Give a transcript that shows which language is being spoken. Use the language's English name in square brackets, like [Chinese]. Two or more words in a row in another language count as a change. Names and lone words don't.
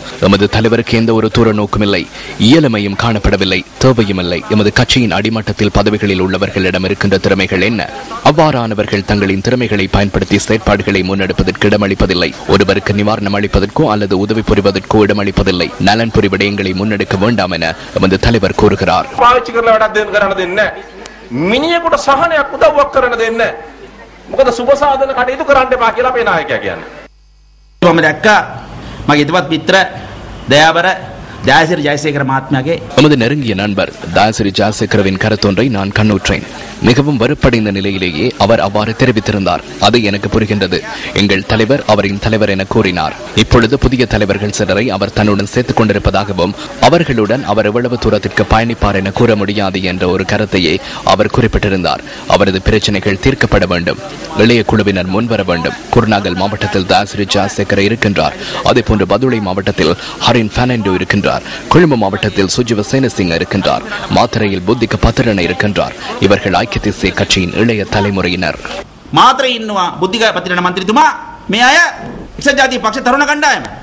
[Tamil] எமது தலைவருக்கு எந்த ஒரு தூர நோக்கும் இல்லை, இயலுமையும் காணப்படவில்லை, தேவையும் இல்லை. எமது கட்சியின் அடிமட்டத்தில் பதவிகளில் உள்ளவர்களிடம் இருக்கின்ற திறமைகள் என்ன? அவ்வாறானவர்கள் தங்களின் திறமைகளை பயன்படுத்தி செயற்பாடுகளை முன்னெடுப்பதற்கு இடமளிப்பதில்லை. ஒருவருக்கு நிவாரணம் அளிப்பதற்கோ அல்லது உதவி புரிவதற்கோ இடமளிப்பதில்லை. நலன் புரி விடயங்களை முன்னெடுக்க வேண்டாம் என எமது தலைவர் கூறுகிறார். [Sinhala] මිනිහෙකුට සහනයක් උදව්වක් කරන දෙන්න. මොකද සුබ සාධන කටයුතු කරන්න එපා කියලා අපේ නායකයා කියන්නේ. මම දැක්කා මගේ ඉදවත් මිත්‍ර දයාබර ජයසිරි ජයසේකර මහත්මයාගේ [Tamil] எமது நெருங்கிய நண்பர் ஜெயசிறி ஜெயசேகரவின் கருத்தொன்றை நான் கண்ணுற்றேன். மிகவும் வெறுப்படைந்த நிலையிலேயே அவர் அவ்வாறு தெரிவித்திருந்தார். அது எனக்கு புரிகின்றது. எங்கள் தலைவர் அவரின் தலைவர் என கூறினார். இப்பொழுது புதிய தலைவர்கள் சிலரை அவர் தன்னுடன் சேர்த்துக் கொண்டிருப்பதாகவும் அவர்களுடன் அவர் எவ்வளவு தூரத்திற்கு பயணிப்பார் என கூற முடியாது என்ற ஒரு கருத்தையே அவர் குறிப்பிட்டிருந்தார். அவரது பிரச்சனைகள் தீர்க்கப்பட வேண்டும். இளைய குழுவினர் முன்வர வேண்டும். குருநாகல் மாவட்டத்தில் ஜெயசிறி ஜெயசேகர இருக்கின்றார். அதேபோன்று பதுளை மாவட்டத்தில் ஹரின் பெர்னாண்டோ இருக்கின்றார். கொழும்பு மாவட்டத்தில் சுஜிவ சேனசிங் இருக்கின்றார். மாத்தறையில் புத்திக பத்திரன் இருக்கின்றார். இவர்கள் ஐக்கிய தேசிய கட்சியின் இளைய தலைமுறையினர். [Sinhala] මාතරේ ඉන්නවා බුද්ධික පතිරණ මන්ත්‍රීතුමා. මේ අය එක්සත් ජාතික පක්ෂ තරුණ කණ්ඩායම.